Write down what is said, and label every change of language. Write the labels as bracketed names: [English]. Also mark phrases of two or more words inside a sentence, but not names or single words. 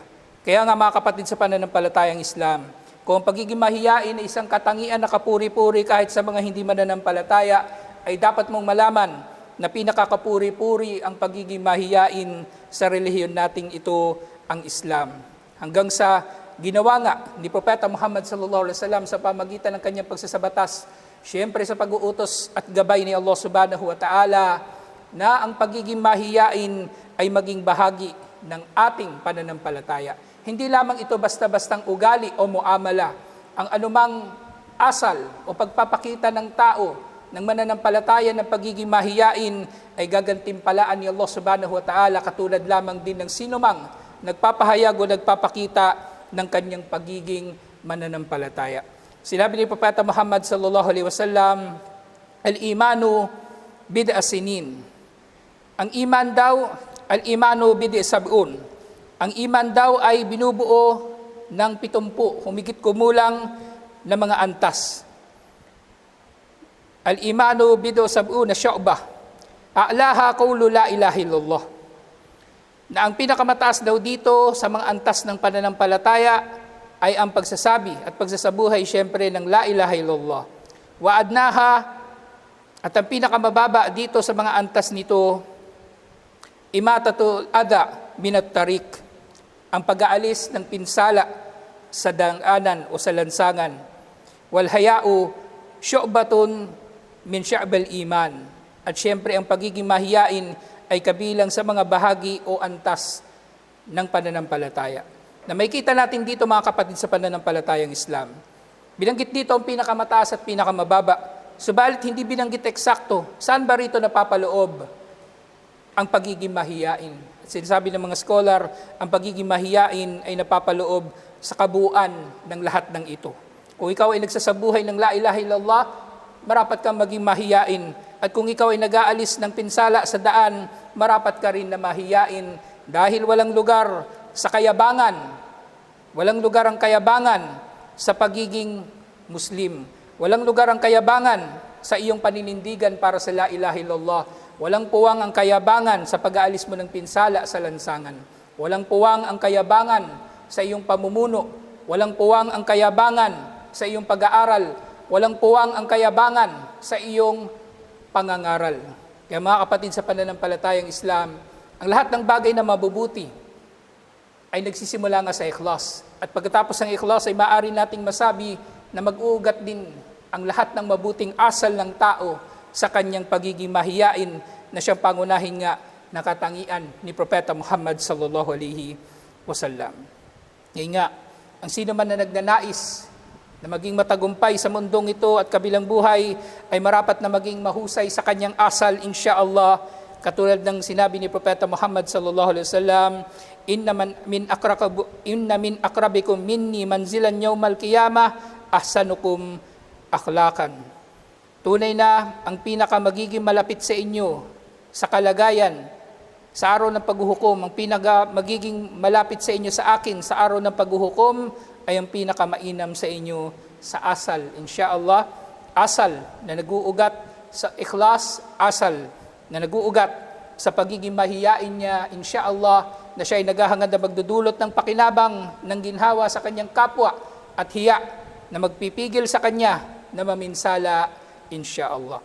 [Filipino] Kaya nga mga kapatid sa pananampalatayang Islam, kung ang pagiging mahiyain ay isang katangian na kapuri-puri kahit sa mga hindi mananampalataya, ay dapat mong malaman na pinakakapuri-puri ang pagiging mahiyain sa relihiyon nating ito, ang Islam. Hanggang sa ginawa nga ni Propeta Muhammad [Arabic] صلى الله عليه وسلم [Filipino] sa pamagitan ng kanyang pagsasabatas, siyempre sa pag-uutos at gabay ni Allah [Arabic] سبحانه وتعالى, [Filipino] na ang pagiging mahiyain ay maging bahagi ng ating pananampalataya. Hindi lamang ito basta-bastang ugali o muamala. Ang anumang asal o pagpapakita ng tao ng mananampalataya ng pagiging mahiyain ay gagantimpalaan ni Allah [Arabic] سبحانه وتعالى, [Filipino] katulad lamang din ng sinumang nagpapahayag o nagpapakita ng kanyang pagiging mananampalataya. Sinabi ni Propeta Muhammad [Arabic] صلى الله عليه وسلم, الإيمان بضع سنين. [Filipino] Ang iman daw, [Arabic] الإيمان بضع سبعون. [Filipino] Ang iman daw ay binubuo ng 70, humigit kumulang na mga antas. [Arabic] الإيمان بضع سبعون شعبة. أعلاها قول لا إله إلا الله. [Filipino] Na ang pinakamataas daw dito sa mga antas ng pananampalataya ay ang pagsasabi at pagsasabuhay siyempre ng [Arabic] لا إله إلا الله. وأدناها, [Filipino] at ang pinakamababa dito sa mga antas nito, [Arabic] إماطة الأذى من الطريق, [Filipino] ang pag-aalis ng pinsala sa daanan o sa lansangan. [Arabic] والحياء شعبة من شعب الإيمان, [Filipino] at siyempre ang pagiging mahiyain ay kabilang sa mga bahagi o antas ng pananampalataya. Na may kita natin dito mga kapatid sa pananampalatayang Islam. Binanggit dito ang pinakamataas at pinakamababa, subalit hindi binanggit eksakto saan ba rito napapaloob ang pagiging mahiyain. At sinasabi ng mga scholar, ang pagiging mahiyain ay napapaloob sa kabuuan ng lahat ng ito. Kung ikaw ay nagsasabuhay ng [Arabic] لا إله إلا الله, [Filipino] marapat kang maging mahiyain. At kung ikaw ay nag-aalis ng pinsala sa daan, marapat ka rin na mahiyain, dahil walang lugar sa kayabangan, walang lugar ang kayabangan sa pagiging Muslim. Walang lugar ang kayabangan sa iyong paninindigan para sa [Arabic] لا إله إلا الله. [Filipino] Walang puwang ang kayabangan sa pag-aalis mo ng pinsala sa lansangan. Walang puwang ang kayabangan sa iyong pamumuno. Walang puwang ang kayabangan sa iyong pag-aaral. Walang puwang ang kayabangan sa iyong pangangaral. Kaya mga kapatid sa pananampalatayang Islam, ang lahat ng bagay na mabubuti ay nagsisimula nga sa ikhlas. At pagkatapos ng ikhlas ay maaari nating masabi na mag-uugat din ang lahat ng mabuting asal ng tao sa kanyang pagiging mahiyain na siyang pangunahin nga na katangian ni Propeta Muhammad [Arabic] صلى الله عليه وسلم. [Filipino] Ngayon nga, ang sino man na nagnanais na maging matagumpay sa mundong ito at kabilang buhay ay marapat na maging mahusay sa kanyang asal, insyaallah, katulad ng sinabi ni Propeta Muhammad [Arabic] صلى الله عليه وسلم, إن من أقربكم مني منزلا يوم القيامة أحسنكم أخلاقا. [Filipino] Tunay na ang pinaka magiging malapit sa inyo sa kalagayan sa araw ng paghuhukom, ang pinaka magiging malapit sa inyo sa akin sa araw ng paghuhukom ay ang pinakamainam sa inyo sa asal. Insyaallah, asal na nag-uugat sa ikhlas, asal na nag-uugat sa pagiging mahiyain niya, insyaallah, na siya ay naghahangad na magdudulot ng pakinabang ng ginhawa sa kanyang kapwa at hiya na magpipigil sa kanya na maminsala, [Arabic] إن شاء الله.